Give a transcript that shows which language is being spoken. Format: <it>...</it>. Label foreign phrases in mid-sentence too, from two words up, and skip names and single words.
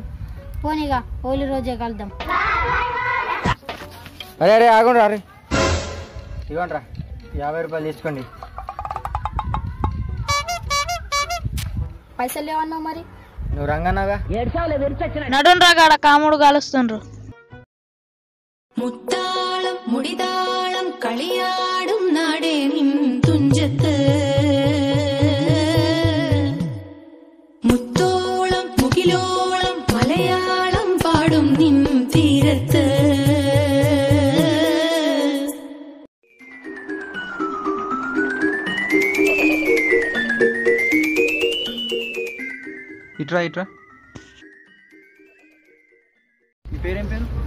<te>పోనీగా హోలీ రోజే కలుద్దాం. అరే ఆగుండ్రా. అరే ఇవ్వండి రా, 50 రూపాయలు తీసుకోండి. పైసలు లేవన్నావు మరి? నువ్వు రంగన్నాగా. నడుండ్రా గాడ కాముడు కాలుస్తుండ్రు.</te> <ml>മുത്താളം മുടിതാളം കളിയാടും നാടേ നിൻ തുഞ്ചത്ത് മുത്തോളം മുകിലോളം മലയാളം പാടും നിൻ തീരത്ത്.</ml> <te>ఇట్రా. ఈ పేరేం పేరు?</te>